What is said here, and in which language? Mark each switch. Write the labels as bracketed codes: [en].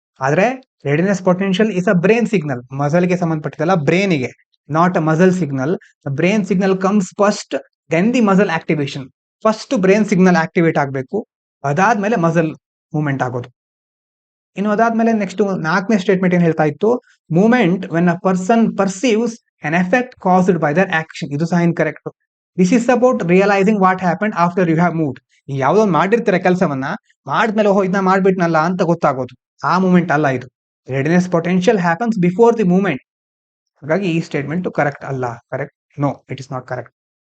[en] ಆದ್ರೆ readiness potential is a brain signal. [kn] Muscle ಗೆ ಸಂಬಂಧಪಟ್ಟಿದ್ದಲ್ಲ, ಬ್ರೈನಿಗೆ, [en] Not a muscle signal. Brain signal comes first, then the muscle activation. [kn] First brain signal activate ಆಗಬೇಕು, ಅದಾದ್ಮೇಲೆ muscle movement ಆಗೋದು. ಇನ್ನು ಅದಾದ್ಮೇಲೆ next 4ನೇ statement ಏನ್ ಹೇಳ್ತಾ ಇತ್ತು? [en] Movement when a person perceives an effect caused by their action. [kn] ಇದು ಸಹ incorrect. [en] This is about realising what happen after you have moved. [kn] ಯಾವುದೋ ಒಂದು ಮಾಡಿರ್ತೀರ ಕೆಲಸವನ್ನ, ಮಾಡಿದ್ಮೇಲೆ ಓಹೋ ಇದನ್ನ ಮಾಡ್ಬಿಟ್ನಲ್ಲ ಅಂತ ಗೊತ್ತಾಗೋದು, ಆ ಮೂಮೆಂಟ್ ಅಲ್ಲ ಇದು. [en] Readiness potential happens before the movement. [kn] ಹಾಗಾಗಿ ಈ ಸ್ಟೇಟ್ಮೆಂಟ್ ಕರೆಕ್ಟ್ ಅಲ್ಲ. [en] Correct? No, it is not correct.